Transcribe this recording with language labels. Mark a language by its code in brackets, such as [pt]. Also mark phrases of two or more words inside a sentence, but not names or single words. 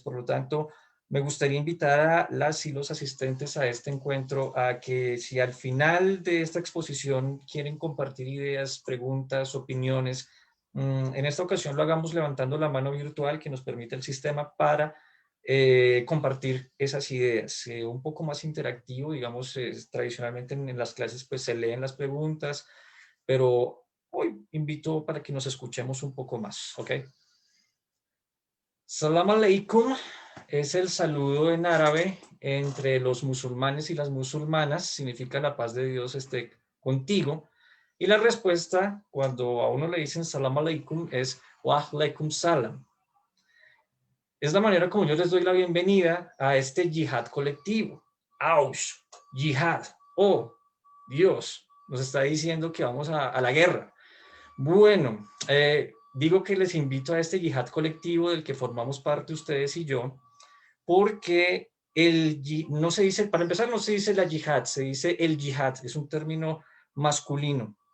[es] Por lo tanto, me gustaría invitar a las y los asistentes a este encuentro a que si al final de esta exposición quieren compartir ideas, preguntas, opiniones, en esta ocasión lo hagamos levantando la mano virtual que nos permite el sistema para compartir esas ideas, un poco más interactivo, digamos, tradicionalmente en las clases pues se leen las preguntas, pero hoy invito para que nos escuchemos un poco más, ¿ok? [ar] سلام عليكم [es] es el saludo en árabe entre los musulmanes y las musulmanas, significa la paz de Dios esté contigo. Y la respuesta, cuando a uno le dicen [ar] سلام عليكم, [es] es [ar] وعليكم سلام. [es] Es la manera como yo les doy la bienvenida a este yihad colectivo. ¡Auch! Yihad. ¡Oh! Dios nos está diciendo que vamos a la guerra. Bueno, digo que les invito a este yihad colectivo del que formamos parte ustedes y yo, porque no se dice, para empezar, no se dice la yihad, se dice el yihad, es un término masculino.